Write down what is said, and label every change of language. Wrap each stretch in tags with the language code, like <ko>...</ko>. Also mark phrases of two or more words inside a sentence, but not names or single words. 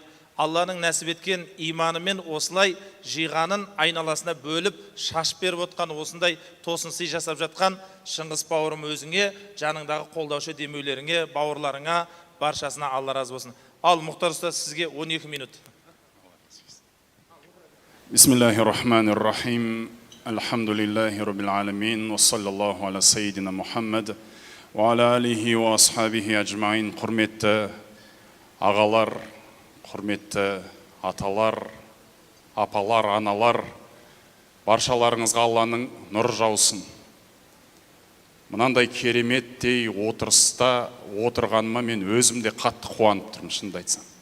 <kk>Алланың нәсіп еткен иманымен осылай жиғанын айналасына бөліп шашып беріп отқан, осындай тосын сый жасап жатқан Шыңғыс бауырым өзіңе, жаныңдағы қолдаушы демеулеріңе, бауырларыңа, баршасына Алла разы болсын. Ал Мұхтар ұстаз, сізге 12 минут.</kk> <ar>بسم الله الرحمن الرحيم. الحمد لله رب العالمين. وصلى الله على سيدنا محمد. وعلى آله وأصحابه أجمعين.</ar> <kk>Құрметті ағалар, құрметті аталар, апалар, аналар, баршаларыңызға Алланың нұр жаусын. Мынандай кереметтей отырыста отырғаныма мен өзімде қатты қуанып тұрмын, шынымды айтсам.</kk>